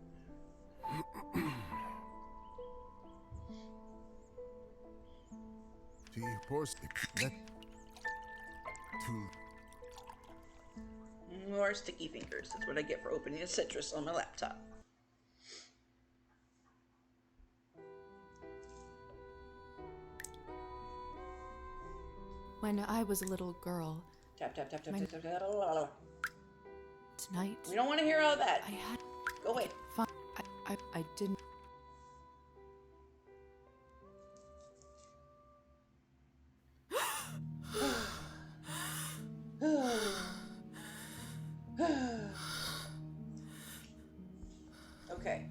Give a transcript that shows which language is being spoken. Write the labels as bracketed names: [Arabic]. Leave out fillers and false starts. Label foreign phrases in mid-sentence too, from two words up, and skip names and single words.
[English] She pours that to More sticky fingers. That's what I get for opening a citrus on my laptop. When I was a little girl, Tap, tap, tap, tap, My- tap, tap, tap, la, la, la. tonight, We don't want to hear all that. I had Go away. fun. I didn't. Okay.